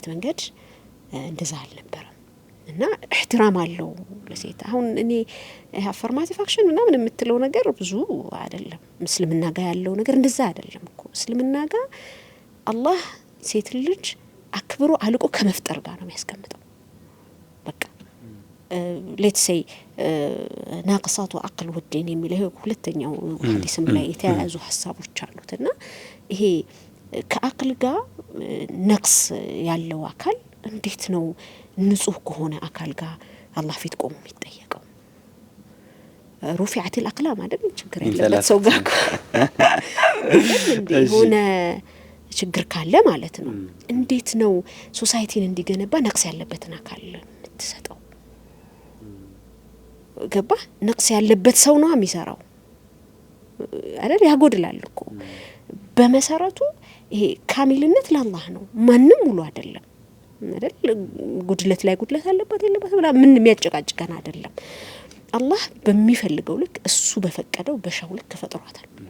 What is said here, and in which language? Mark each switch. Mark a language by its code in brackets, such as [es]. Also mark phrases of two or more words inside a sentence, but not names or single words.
[am] መንገድ እንደዛ አልነበረም እና احترام አለው ለሴት አሁን እኔ [en] affirmative action [am] ምናምን የምትለው ነገር ብዙ አይደለም እስልምና ጋር ያለው ነገር እንደዛ አይደለም እኮ እስልምና ጋር አላህ ሴት ልጅ አክብሮ አልቆ ከመፍጠር ጋር ነው የሚያስቀምጠው በቃ [en] let's say [ar] ناقصات عقل ودين [am] የሚለው ሁለተኛው ሐዲስም ላይ የተያያዙ ሐሳቦች አሉትና ይሄ ከአቅል ጋር ነቅስ ያለው አካል እንዴት ነው ንጹህ ከሆነ አካል ጋር አላህ ፊት ቆሞ የሚጠየቀው [ar] رفعت الاقلام [am] አይደል ችግር ያለበት ሰው ጋር እንዴ ሆነ ችግር ካለ ማለት ነው እንዴት ነው ሶሳይቲን እንዲገነባ ነቅስ ያለበትን አካል የምትሰጠው ገባ ነቅስ ያለበት ሰው ነው የሚሰራው አይደል ያጎድላል እኮ በመሰረቱ ይሄ ካሚልነት ለአላህ ነው ማንንም ሙሉ አይደለም አይደል ጉድለት ላይ ጉድለት አለበት የለበት ብላ ምን የሚያጨቃጭቀን አይደለም አላህ በሚፈልገው ልክ እሱ በፈቀደው በሻው ልክ ፈጥሯታል